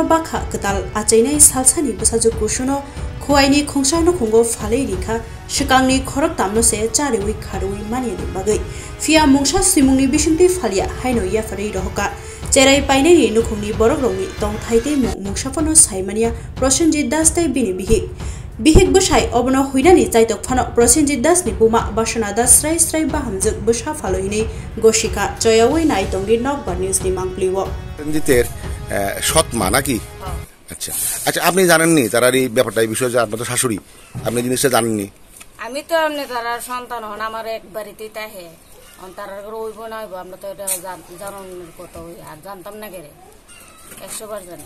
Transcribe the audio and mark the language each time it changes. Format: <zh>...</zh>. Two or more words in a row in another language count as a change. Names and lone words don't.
<trp>bakha katal achainai salsani busajuk kusuno khuaini khongshano khongo falerika shikangni khorok tamno se charewi kharui mani ni bagai fia mungsha simungni bisungti falia haino ya farai rohka Cerai paine ni nukhungni borok rongni tong thaite mungshafono saimania Prosenjit Das tai bini bihik bushai obono huinani chaitok phano Prosenjit Das ni puma Basana Das strai bahamjuk busha falohini goshika joyawai nai tongni nokbar news ni mangpliwo</trp> <bn>প্রসেনজিতের সৎ মা নাকি আচ্ছা আচ্ছা আপনি জানেননি তার এই ব্যাপারটা এই বিষয়ে আপনার শাশুড়ি আপনি জিনিসটা জানেননি আমি তো এমনি তার সন্তান হন আমার এক বাড়িতেই তাহে তার রইব না হইব আমরা তো এটা জানানোর কথা হই আর জানতাম না কেরে 100 বার জানি</bn>